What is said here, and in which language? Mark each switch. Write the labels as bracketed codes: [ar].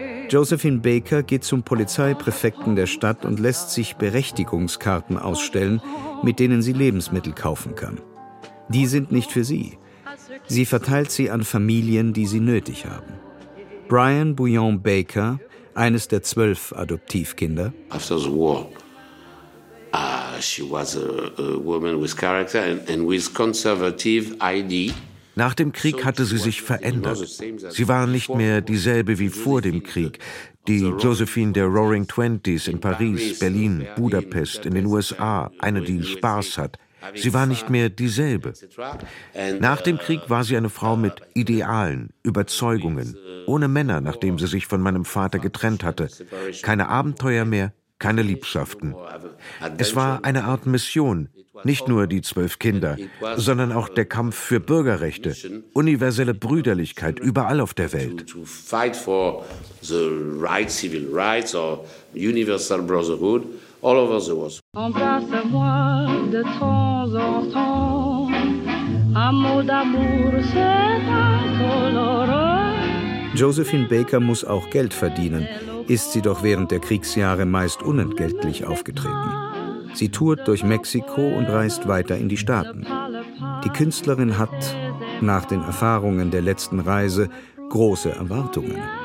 [de] Josephine Baker geht zum Polizeipräfekten der Stadt und lässt sich Berechtigungskarten ausstellen, mit denen sie Lebensmittel kaufen kann. Die sind nicht für sie. Sie verteilt sie an Familien, die sie nötig haben. Brian Bouillon Baker, eines der 12 Adoptivkinder. [en] After the war, she was a woman with character and with conservative ID. [de] Nach dem Krieg hatte sie sich verändert. Sie war nicht mehr dieselbe wie vor dem Krieg. Die Josephine der Roaring Twenties in Paris, Berlin, Budapest, in den USA, eine, die Spaß hat. Sie war nicht mehr dieselbe. Nach dem Krieg war sie eine Frau mit Idealen, Überzeugungen, ohne Männer, nachdem sie sich von meinem Vater getrennt hatte. Keine Abenteuer mehr, keine Liebschaften. Es war eine Art Mission, nicht nur die 12 Kinder, sondern auch der Kampf für Bürgerrechte, universelle Brüderlichkeit überall auf der Welt. [en] To fight for the right civil rights or universal brotherhood all over the world. [fr] Embrasse-moi de temps en temps, un mot d'amour c'est incolore. [de] Josephine Baker muss auch Geld verdienen, ist sie doch während der Kriegsjahre meist unentgeltlich aufgetreten. Sie tourt durch Mexiko und reist weiter in die Staaten. Die Künstlerin hat, nach den Erfahrungen der letzten Reise, große Erwartungen.